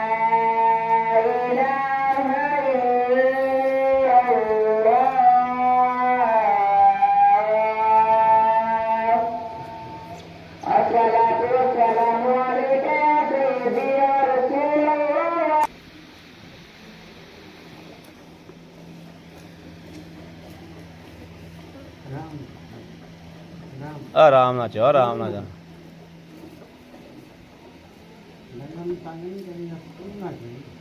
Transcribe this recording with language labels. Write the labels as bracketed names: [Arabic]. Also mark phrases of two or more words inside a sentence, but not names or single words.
[Arabic] إله إلا الله الصلاة والسلام عليك يا سيدي يا رسول الله [Punjabi] ਰਾਮ ਰਾਮ ਆਰਾਮ ਨਾਲ ਚੋ ਆਰਾਮ ਨਾਲ ਜਾ ਲੰਗਮ ਤਾਂ ਨਹੀਂ ਕਰੀ ਨਾ ਕਰੀ